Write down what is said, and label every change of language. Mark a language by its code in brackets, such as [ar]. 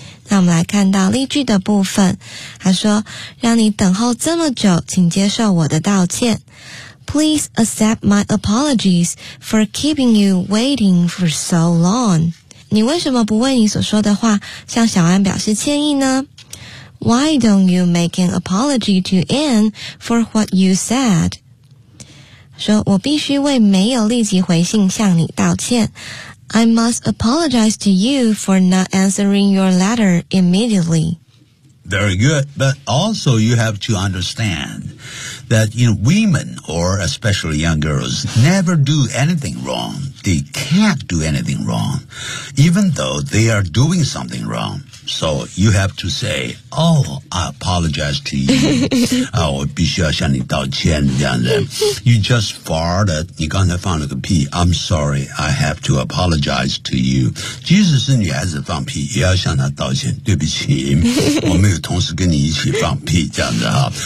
[zh] 那我们来看到例句的部分，他说让你等候这么久，请接受我的道歉。 [en] Please accept my apologies for keeping you waiting for so long。 [zh] 你为什么不为你所说的话向小安表示歉意呢？ [en] Why don't you make an apology to Anne for what you said? [zh] 说我必须为没有立即回信向你道歉。 [en] I must apologize to you for not answering your letter immediately. Very good. But also you have to understand that, you know, women or especially young girls never do anything wrong. They can't do anything wrong, even though they are doing something wrong. So you have to say, "Oh, I apologize to you." [zh] 啊，我必须要向你道歉，这样子。 [en] You just farted. [zh] 你刚才放了个屁。 [en] I'm sorry. I have to apologize to you. [zh] 即使是女孩子放屁，也要向她道歉。对不起，我没有同时跟你一起放屁，这样子哈。